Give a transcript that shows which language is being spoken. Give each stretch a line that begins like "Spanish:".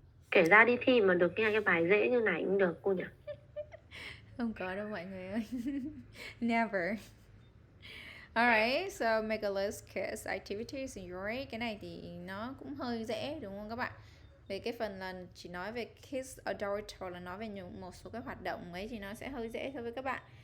Vietnamese: Kể ra đi thi mà được nghe cái bài dễ như này cũng được cô nhỉ. Không có đâu mọi người ơi.
English: Never. Alright, so make a list kids activities enjoy.
Vietnamese: Cái này thì nó cũng hơi dễ đúng không các bạn? Về cái phần là chỉ nói về kids adult hoặc là nói về những một số cái hoạt động ấy thì nó sẽ hơi dễ so với các bạn.